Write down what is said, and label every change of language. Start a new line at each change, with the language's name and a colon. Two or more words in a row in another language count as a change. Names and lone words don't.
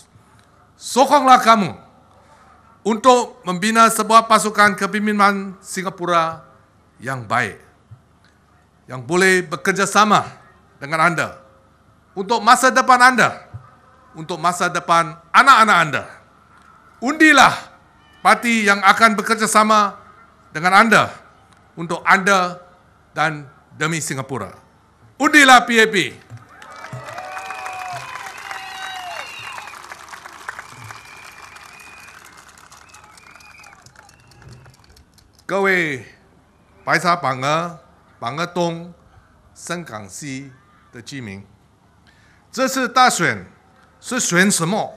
Malay: Sokonglah kamu untuk membina sebuah pasukan kepimpinan Singapura yang baik, yang boleh bekerjasama dengan anda untuk masa depan anda, untuk masa depan anak-anak anda. Undilah parti yang akan bekerjasama dengan anda, untuk anda dan demi Singapura. Undilah PAP.
Chinese: 各位白沙榜儿、榜儿东、深港西的居民，这次大选是选什么？